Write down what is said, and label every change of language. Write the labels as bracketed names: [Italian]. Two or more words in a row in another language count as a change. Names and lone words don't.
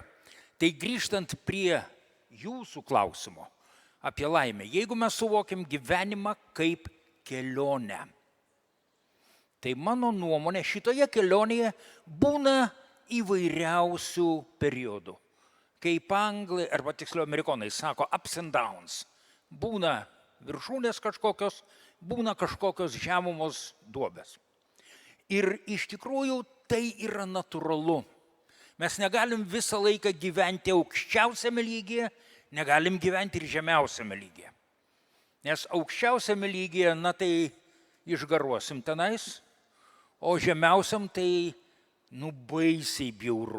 [Lithuanian] Tai grįžtant prie jūsų klausimo apie laimę, jeigu mes suvokiam gyvenimą kaip kelionę, tai mano nuomonė šitoje kelionėje būna įvairiausių periodų. Kaip anglai, arba tiksliau amerikonai sako, [English] ups and downs. [Lithuanian] Būna viršūnės kažkokios, būna kažkokios žemumos duobės. Ir iš tikrųjų tai yra natūralu. Mes negalim visą laiką gyventi aukščiausiame lygyje, negalim gyventi ir žemiausiame lygyje. Nes aukščiausiame lygyje, tai išgaruosim tenais, o žemiausiam tai, baisiai bjauru.